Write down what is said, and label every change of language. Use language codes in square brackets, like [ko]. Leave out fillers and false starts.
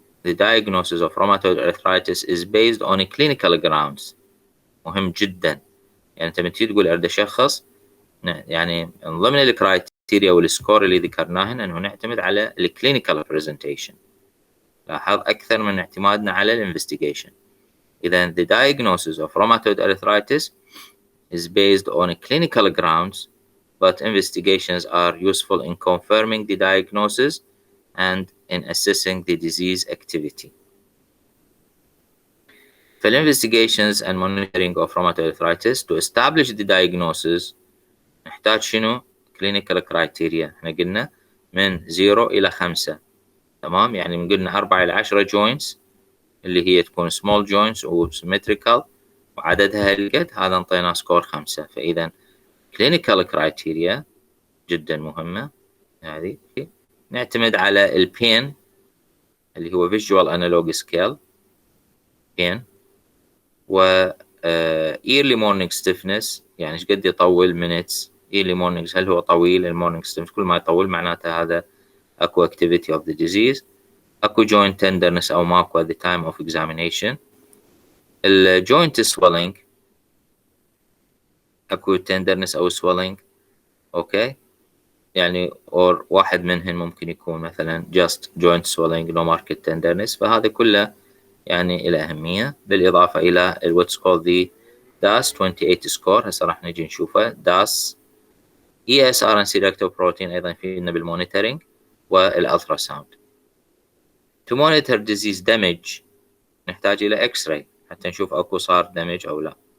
[en] The diagnosis of rheumatoid arthritis is based on clinical grounds. [ar] مهم جدا. يعني انت بتيجي تقول اريد اشخص، يعني من ضمن الكرايتيريا والسكور اللي ذكرناهن انه نعتمد على الكلينيكال برزنتيشن. لاحظ اكثر من اعتمادنا على الانفستيجيشن. اذا [en] the diagnosis of rheumatoid arthritis is based on clinical grounds, but investigations are useful in confirming the diagnosis and in assessing the disease activity. For investigations and monitoring of rheumatoid arthritis to establish the diagnosis [ar] نحتاج شنو؟ [en] clinical criteria. [ar] احنا قلنا من 0 إلى 5. تمام؟ يعني من قلنا 4 إلى 10 joints اللي هي تكون small joints و symmetrical وعددها هالقد، هذا انطينا سكور 5. فإذا clinical criteria جدا مهمة. هذه نعتمد على البين اللي هو visual analog scale pain، و early morning stiffness يعني ايش قد يطول minutes. early mornings هل هو طويل؟ المورنينج stiffness كل ما يطول معناته هذا اكو [en] activity of the disease. اكو joint tenderness [ar] او ماكو [en] at the time of examination. الjoint swelling اكو tenderness او swelling. [ar] اوكي، يعني or واحد منهن ممكن يكون مثلا [en] just joint swelling no marked tenderness. [ar] فهذا كله يعني إلى أهمية، بالإضافة إلى [en] what's called the DAS 28 score. [ar] هسه راح نجي نشوفه. DAS ESR and selective protein أيضا فينا بالمونيتورينج والألتراساوند. [en] To monitor disease damage [ar] نحتاج إلى X-ray حتى نشوف أكو صار damage أو لا.